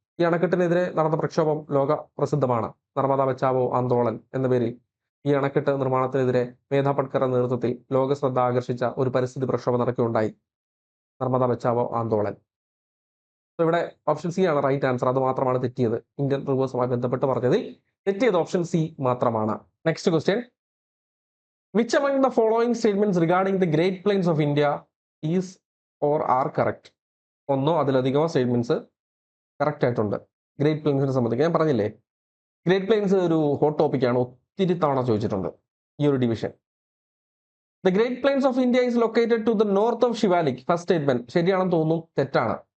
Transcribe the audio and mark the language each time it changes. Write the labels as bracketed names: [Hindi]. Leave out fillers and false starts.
[Malayalam] ഈ അണക്കെട്ടിനെതിരെ നടന്ന പ്രക്ഷോഭം ലോക പ്രസിദ്ധമാണ്. നർമ്മദ ബച്ചാവോ ആന്തോളൻ എന്ന പേരിൽ ഈ അണക്കെട്ട് നിർമ്മാണത്തിനെതിരെ മേധാ പട്കറുടെ നേതൃത്വത്തിൽ ലോക ശ്രദ്ധ ആകർഷിച്ച ഒരു പരിസ്ഥിതി പ്രക്ഷോഭം നടക്കുകയുണ്ടായി. നർമ്മദ ബച്ചാവോ ആന്തോളൻ. ഇവിടെ ഓപ്ഷൻ സി ആണ് റൈറ്റ് ആൻസർ. അത് മാത്രമാണ് തെറ്റിയത്. ഇന്ത്യൻ റിവേഴ്സുമായി ബന്ധപ്പെട്ട് പറഞ്ഞതിൽ തെറ്റിയത് ഓപ്ഷൻ സി മാത്രമാണ്. Next question. [English] Which among the following statements regarding the Great Plains of India is or are correct? [Malayalam] ഒന്നോ അതിലധികമോ സ്റ്റേറ്റ്മെന്റ്സ് കറക്റ്റ് ആയിട്ടുണ്ട് ഗ്രേറ്റ് പ്ലെയിൻസിനെ സംബന്ധിച്ച്. ഞാൻ പറഞ്ഞില്ലേ, ഗ്രേറ്റ് പ്ലെയിൻസ് ഒരു ഹോട്ട് ടോപ്പിക്കാണ്. ഒത്തിരി തവണ ചോദിച്ചിട്ടുണ്ട് ഈ ഒരു division. [English] The Great Plains of India is located to the north of Shivalik. [Malayalam] First statement ശരിയാണെന്ന് തോന്നുന്നു. തെറ്റാണ്.